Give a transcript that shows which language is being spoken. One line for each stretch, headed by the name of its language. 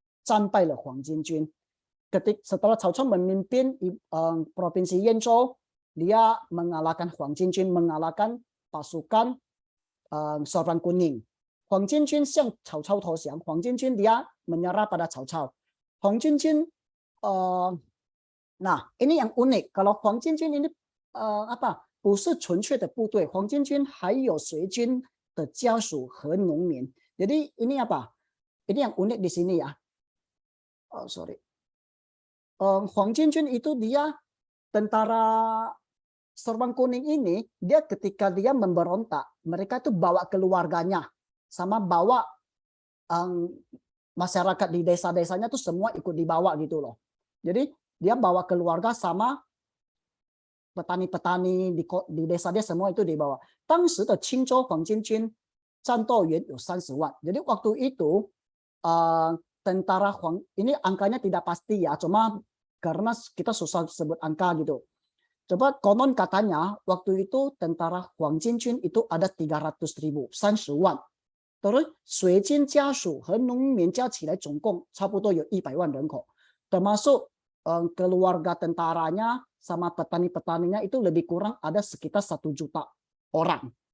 Chinese: 战败了黄巾军。
Indonesian: Setelah Cao Cao memimpin provinsi Yanzhou, dia mengalahkan Huang Jinjun, mengalahkan pasukan Sorban Kuning.
Chinese: Huang Jinjun 向曹操投降，黄巾军
Indonesian: dia menyerah pada Cao Cao. Huang Jinjun, nah ini yang unik. Kalau Huang Jinjun ini
Chinese: 不是纯粹的部队，黄巾军还有随军的家属和农民。
Indonesian: Jadi ini apa? Ini yang unik di sini ya. Sorry. Huang Jinjun itu dia tentara Sorban Kuning ini, dia ketika dia memberontak, mereka itu bawa keluarganya, sama bawa masyarakat di desa-desanya tuh semua ikut dibawa gitu loh. Jadi dia bawa keluarga sama petani-petani di desa dia semua itu dibawa.
Chinese: 当时的青州黄巾军战斗员有30万.
Indonesian: Jadi waktu itu tentara Huang ini angkanya tidak pasti ya, cuma karena kita susah sebut angka gitu. Coba konon katanya waktu itu tentara Huang Jinjun itu ada 300.000,
Chinese: 30万.
Indonesian: Terus
Chinese: 随军家属和农民加起来总共差不多有100万人口.
Indonesian: Termasuk keluarga tentaranya sama petani-petaninya itu lebih kurang ada sekitar 1 juta orang.